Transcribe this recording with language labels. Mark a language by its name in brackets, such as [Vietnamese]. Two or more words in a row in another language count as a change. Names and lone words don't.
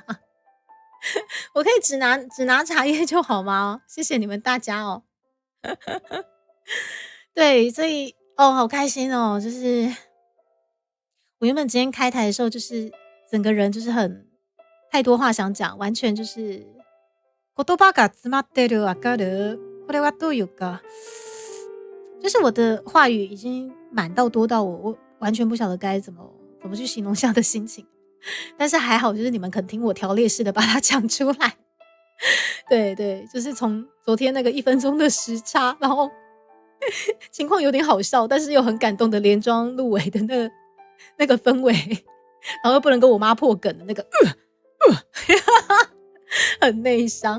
[Chinese] 我可以只拿茶叶就好吗？谢谢你们大家哦。对，所以好开心哦，就是我原本今天开台的时候，就是整个人就是太多话想讲，完全就是 [Japanese] 言葉が詰まってるわかる。これはどういうか， [Chinese] 就是我的话语已经满到多到我完全不晓得该怎么去形容这样的心情，但是还好，就是你们肯听我条列式的把它讲出来。对，就是从昨天那个1分钟的时差，然后情况有点好笑，但是又很感动的连庄入围的那个氛围，然后又不能跟我妈破梗的那个很内伤。